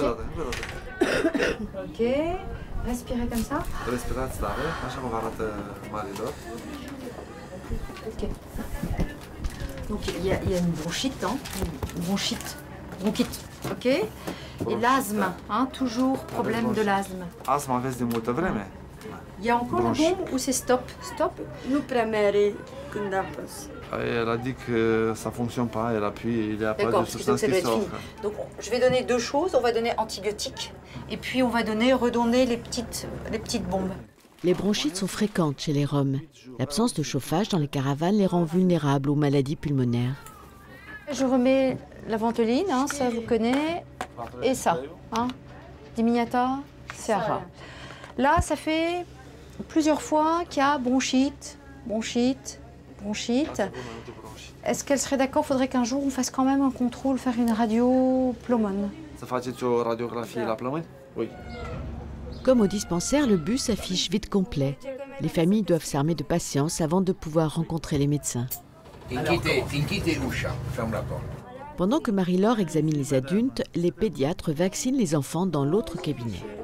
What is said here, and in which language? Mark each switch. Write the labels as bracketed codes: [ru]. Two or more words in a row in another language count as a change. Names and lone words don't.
[fr] Ok. Respirez comme ça. Respirez, Ok. Donc il y a une bronchite, hein. Une bronchite. Bronchite. Ok. Et l'asthme, hein, toujours problème de l'asthme. [ro] Asthma aveți de multă vreme? [fr] Il y a encore la bombe ou c'est stop? Stop? [ro] Nu prea mere când apăs. [fr] Elle a dit que ça fonctionne pas, elle appuie, il n'y a pas de substance qui sort. Donc je vais donner deux choses, on va donner antibiotiques et puis on va redonner les petites bombes. Les bronchites sont fréquentes chez les Roms. L'absence de chauffage dans les caravanes les rend vulnérables aux maladies pulmonaires. Je remets la ventoline, hein, ça vous connaissez, et ça, hein, Dimignata, Serra. Là, ça fait plusieurs fois qu'il y a bronchite, bronchite, bronchite. Est-ce qu'elle serait d'accord? Il faudrait qu'un jour on fasse quand même un contrôle, faire une radio plomone. [ro] Să faceți o radiografie la plămâni? [fr] Oui. Comme au dispensaire, le bus affiche vide complet. Les familles doivent s'armer de patience avant de pouvoir rencontrer les médecins. Pendant que Marie-Laure examine les adultes, les pédiatres vaccinent les enfants dans l'autre cabinet.